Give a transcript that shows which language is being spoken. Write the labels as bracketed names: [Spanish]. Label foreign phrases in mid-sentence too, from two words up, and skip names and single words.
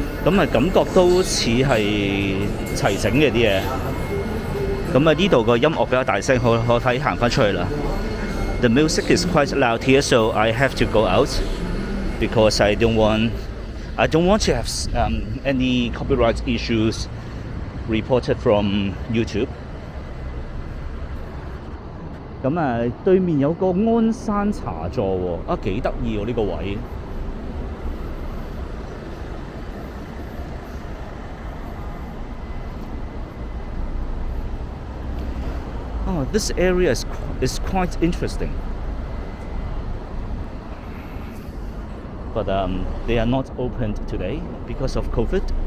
[Cantonese] 咁啊感覺都似係齊整嘅啲嘢。咁啊呢度個音樂比較大聲，我睇行翻出去啦。 [English] The music is quite loud here, so I have to go out because I don't want to have any copyright issues reported from YouTube。 [Cantonese] 咁啊，對面有個鞍山茶座喎，幾得意喎呢個位。 [English] Oh, this area is quite interesting, but they are not opened today because of COVID.